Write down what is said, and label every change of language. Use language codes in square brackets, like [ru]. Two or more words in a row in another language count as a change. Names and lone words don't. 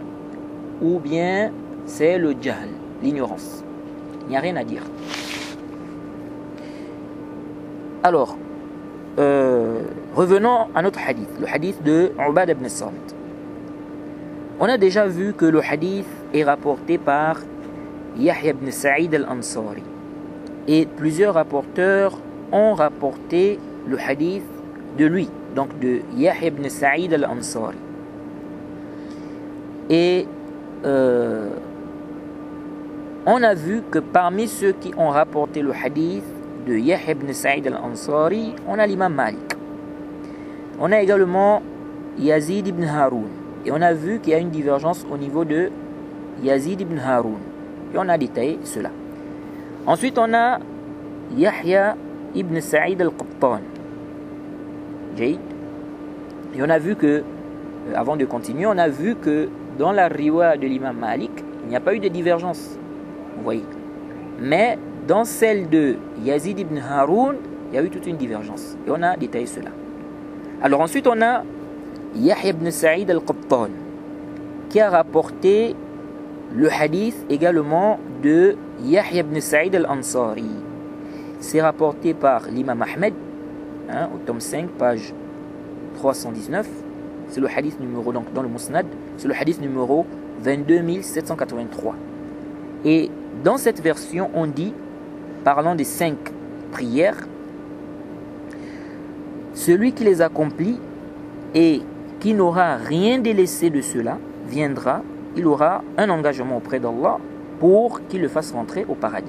[fr] Ou bien c'est le jahl, l'ignorance. Il n'y a rien à dire. Alors, revenons à notre hadith, le hadith de Ubad ibn Samit. On a déjà vu que le hadith est rapporté par Yahya ibn Sa'id al-Ansari. Et plusieurs rapporteurs ont rapporté le hadith de lui, donc de Yahya ibn Sa'id al-Ansari. Et on a vu que parmi ceux qui ont rapporté le hadith de Yahya ibn Sa'id al-Ansari, on a l'imam Malik. On a également Yazid ibn Haroun. Et on a vu qu'il y a une divergence au niveau de Yazid ibn Haroun. Et on a détaillé cela. Ensuite, on a Yahya ibn Sa'id al-Qattan. Et on a vu que, avant de continuer, on a vu que dans la riwa de l'imam Malik, il n'y a pas eu de divergence. Vous voyez. Mais dans celle de Yazid ibn Haroun, il y a eu toute une divergence. Et on a détaillé cela. Alors ensuite, on a Yahya ibn Sa'id al-Qattan qui a rapporté le hadith également de Yahya ibn Sa'id al-Ansari. C'est rapporté par l'imam Ahmed, au tome 5, page 319. C'est le hadith numéro, donc dans le Musnad, c'est le hadith numéro 22783. Et dans cette version, on dit, parlant des 5 prières, celui qui les accomplit et qui n'aura rien délaissé de cela viendra, il aura un engagement auprès d'Allah pour qu'il le fasse rentrer au paradis.